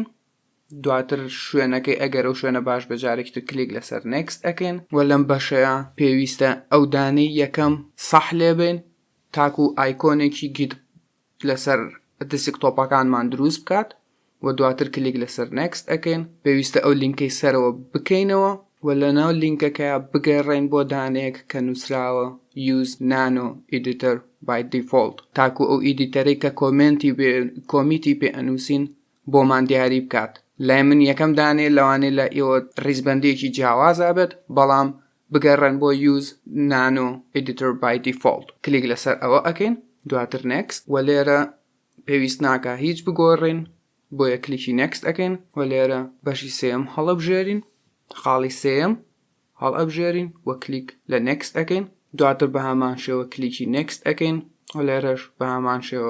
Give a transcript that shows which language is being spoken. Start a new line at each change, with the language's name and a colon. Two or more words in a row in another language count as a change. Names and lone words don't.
Central Kurdish: دواتر شوێنەکەی ئەگەر ئەو شوێنە باش بەجارێکتر کلیک لەسەر نێکست ئەکەین و لەم بەشەیە پێویستە ئەو دانەی یەکەم سەح لێبێن تاکو ئایکۆنێکی گیت لەسەر دسکتۆپەکانمان دروست بکات و دواتر کلیک لەسەر نێکست ئەکەین. پێویستە ئەو لینکەی سەرەوە بکەینەوە و لەناو لینکەکەیە بگەڕێن بۆ دانەیەک کە نووسراوە
English: use nano editor by default
Central Kurdish: تاکو ئەو ئیدیتەرەی کە کۆمیتی پێ ئەنووسین بۆمان دیاری بکات. لای من یەکەم دانێ لەوانەیە لە ئێوە ڕیزبەندێکی جیاواز ئابێت، بەڵام بگەڕن بۆ
English: use nano editor by default
Central Kurdish: کلیک لەسەر ئەوە ئەکەین دواتر next و لێرە پێویست ناکە هیچ بگۆڕین بۆیە کلیکی next ئەکەین و لێرە بەشی سێم هەڵەبژێرین خاڵی سێم هەڵئەبژێرین و کلیک لە next ئەکەین دواتر بە هەمان شێوە کلیکی next ئەکەین و لێرەش بە هەمان شێوە